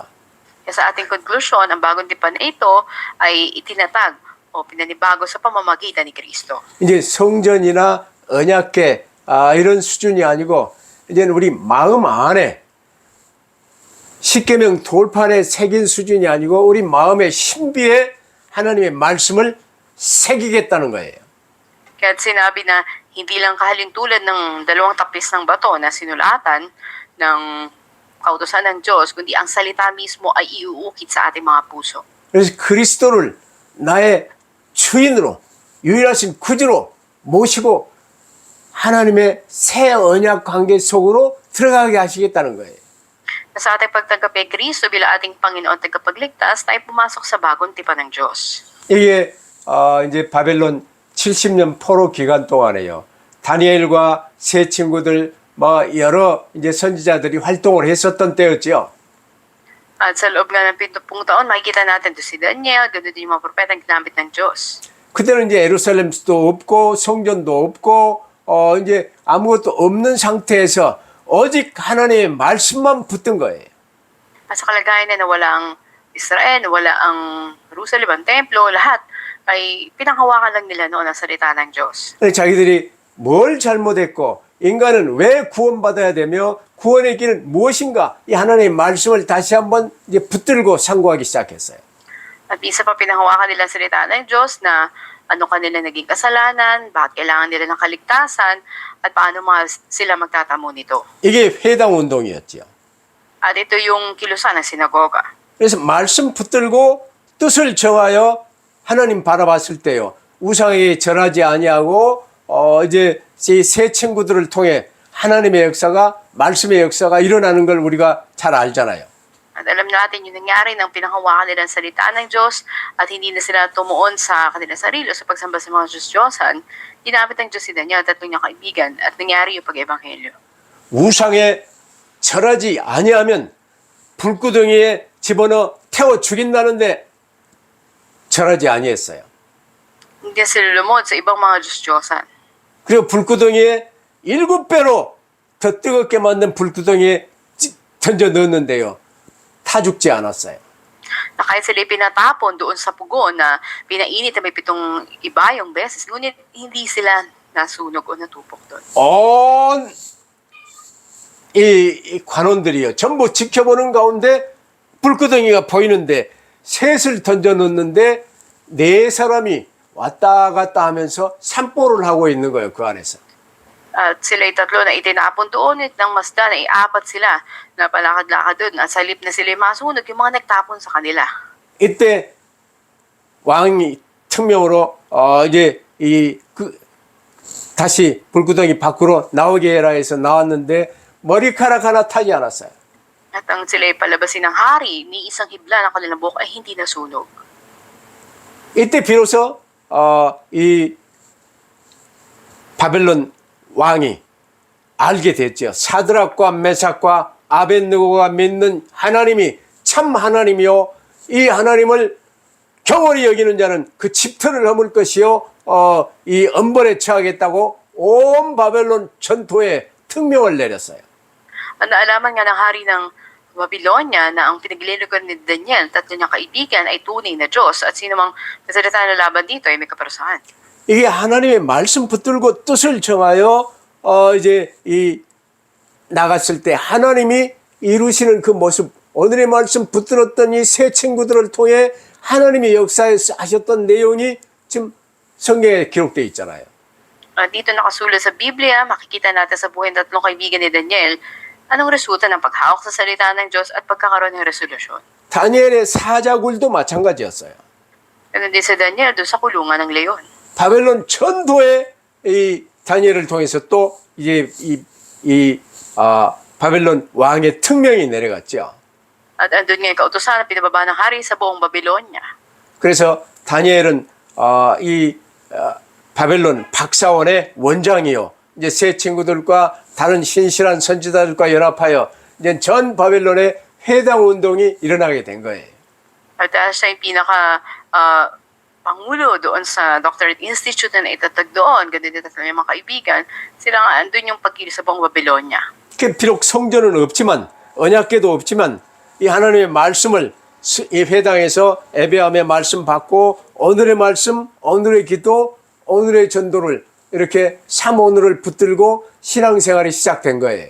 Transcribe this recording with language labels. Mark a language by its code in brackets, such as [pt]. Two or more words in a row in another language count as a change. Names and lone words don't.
[tl] Kaya sa ating konklusyon, ang bagong tipan na ito ay itinatag o pinanibago sa pamamagitan ni Kristo. [ko] 이제 성전이나 언약궤 이런 수준이 아니고 이제는 우리 마음 안에 십계명 돌판에 새긴 수준이 아니고 우리 마음의 신비에 하나님의 말씀을 새기겠다는 거예요. [tl] Kaya sinabi na hindi lang kahalintulad ng dalawang tapis ng bato na sinulatan ng kautusan ng Diyos, kundi ang salita mismo ay iuukit sa ating mga puso. [ko] 그래서 그리스도를 나의 주인으로 유일하신 구주로 모시고 하나님의 새 언약 관계 속으로 들어가게 하시겠다는 거예요. [tl] Sa ating pagtanggap kay Kristo bilang ating Panginoon at tagapagligtas, tayo pumasok sa bagong tipan ng Diyos. [ko] 이게 이제 바벨론 70년 포로 기간 동안에요. 다니엘과 세 친구들 여러 이제 선지자들이 활동을 했었던 때였지요. [tl] At sa loob nga ng 70 taon, makikita natin to si Daniel, ganoon din yung mga propetang ginamit ng Diyos. [ko] 그때는 이제 예루살렘도 없고 성전도 없고 이제 아무것도 없는 상태에서 오직 하나님의 말씀만 붙든 거예요. [tl] At sa kalagayan na walang Israel, wala ang Jerusalem, ang templo, lahat ay pinanghawakan lang nila noon ang salita ng Diyos. [ko] 자기들이 뭘 잘못했고 인간은 왜 구원받아야 되며 구원의 길은 무엇인가 이 하나님의 말씀을 다시 한번 이제 붙들고 상고하기 시작했어요. [tl] At isa pa pinanghawakan nila ang salita ng Diyos na ano kanila naging kasalanan, bakit kailangan nila ng kaligtasan, at paano sila magtatamo nito. [ko] 이게 회당 운동이었지요. [tl] At ito yung kilusan ng sinagoga. [ko] 그래서 말씀 붙들고 뜻을 정하여 하나님 바라봤을 때요. 우상에게 절하지 아니하고 이제 새 친구들을 통해 하나님의 역사가 말씀의 역사가 일어나는 걸 우리가 잘 알잖아요. [tl] At alam natin yung nangyari ng pinanghawakan nila ang salita ng Diyos at hindi na sila tumuon sa kanilang sarili o sa pagsamba sa mga Diyos-Diyosan. Ginamit ng Diyos si Daniel at tatlong niyang kaibigan at nangyari yung pag-ebanghelyo. [ko] 우상에 절하지 아니하면 불구덩이에 집어넣어 태워 죽인다는데 절하지 아니했어요. [tl] Hindi sila lumod sa ibang mga Diyos-Diyosan. [ko] 그리고 불구덩이에 7배로 더 뜨겁게 만든 불구덩이에 던져 넣었는데요. 타 죽지 않았어요. [tl] Na kahit sila pinatapon doon sa pugon na pinainit na may 7 ibayong beses, ngunit hindi sila nasunog o natupok doon. [ko] 온 이 관원들이요. 전부 지켜보는 가운데 불구덩이가 보이는데 셋을 던져 넣는데 4사람이 왔다 갔다 하면서 산보를 하고 있는 거예요. 그 안에서. [tl] At sila'y tatlo na itinapon doon at ng masda na 4 sila na palakad-lakad doon. At sa halip na sila'y masunog, yung mga nagtapon sa kanila. [ko] 이때 왕이 특명으로 이제 다시 불구덩이 밖으로 나오게 해라 해서 나왔는데 머리카락 하나 타지 않았어요. [tl] At ang sila'y palabasin ng hari, ni isang hibla ng kanilang buhok ay hindi nasunog. [ko] 이때 비로소 이 바벨론 왕이 알게 됐죠. 사드락과 메삭과 아벳느고가 믿는 하나님이 참 하나님이요, 이 하나님을 경홀히 여기는 자는 그 집터를 허물 것이요, 이 엄벌에 처하겠다고 온 바벨론 전토에 특명을 내렸어요. [tl] At naalaman nga ng hari ng Babylonia na ang pinaglilingkod ni Daniel, tatlo niyang kaibigan ay tunay na Diyos at sino mang nasalita na laban dito ay may kaparusahan. [ko] 이게 하나님의 말씀 붙들고 뜻을 정하여 이제 이 나갔을 때 하나님이 이루시는 그 모습, 오늘의 말씀 붙들었던 이 세 친구들을 통해 하나님의 역사에서 하셨던 내용이 지금 성경에 기록되어 있잖아요. [tl] Dito nakasulat sa Biblia, makikita natin sa buhay ng tatlong kaibigan ni Daniel, anong resulta ng paghawak sa salita ng Diyos at pagkakaroon ng resolusyon. [ko] 다니엘의 사자굴도 마찬가지였어요. [tl] Ganun din sa Daniel doon sa kulungan ng leon. [ko] 바벨론 전도에 이 다니엘을 통해서 또 이제 바벨론 왕의 특명이 내려갔죠. [tl] At andun nga yung kautusan na pinababa ng hari sa buong Babylonia. [ko] 그래서 다니엘은 바벨론 박사원의 원장이요. 이제 세 친구들과 다른 신실한 선지자들과 연합하여 이제 전 바벨론의 회당 운동이 일어나게 된 거예요. [tl] At siya yung pangulo doon sa [en] Doctorate Institute [tl] na itatag doon, ganun din tatlo yung mga kaibigan, sila nga andun yung pagkili sa buong Babylonia. [ko] 비록 성전은 없지만 언약궤도 없지만 이 하나님의 말씀을 이 회당에서 예배함의 말씀 받고 오늘의 말씀, 오늘의 기도, 오늘의 전도를 이렇게 삼오늘을 붙들고 신앙생활이 시작된 거예요.